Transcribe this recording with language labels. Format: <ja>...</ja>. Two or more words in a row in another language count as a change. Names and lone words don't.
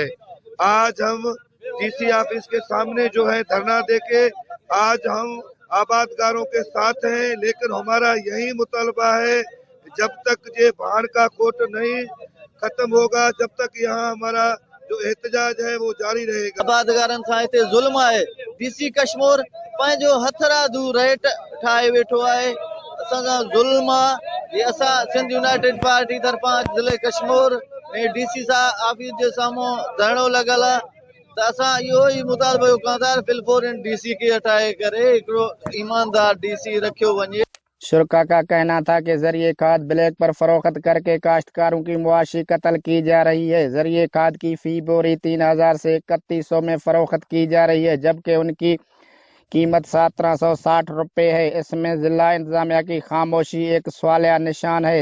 <ur>آج ہم ڈی سی آفس کے سامنے جو ہے دھرنا دے کے آج ہم آبادگاروں کے ساتھ ہیں، لیکن ہمارا یہی مطالبہ ہے جب تک یہ بھان کا کوٹ نہیں ختم ہوگا جب تک یہاں ہمارا جو احتجاج ہے وہ جاری رہے گا.</ur> <sd>आबादगारन सां हिते ज़ुल्म है। डीसी कश्मीर पंहिंजो हथरा दू रेट ठाहे वेठो है, असांजा ज़ुल्म ये असां सिंध यूनाइटेड पार्टी तरफां ज़िले कश्मीर में डीसी सा ऑफिस जे साम्हूं धरणो लगल है तो असां इहो ई मुतालबो कंदासीं फिलफोर डीसी खे हटाए करे हिकिड़ो ईमानदार डीसी रखियो वञे।</sd> <ur>شرکاء کا کہنا تھا کہ زرعی کھاد بلیک پر فروخت کر کے کاشتکاروں کی معاشی قتل کی جا رہی ہے. زرعی کھاد کی فی بوری 3,000 سے 3100 میں فروخت کی جا رہی ہے، جبکہ ان کی قیمت 1760 روپے ہے. اس میں ضلع انتظامیہ کی خاموشی ایک سوالیہ نشان ہے.</ur>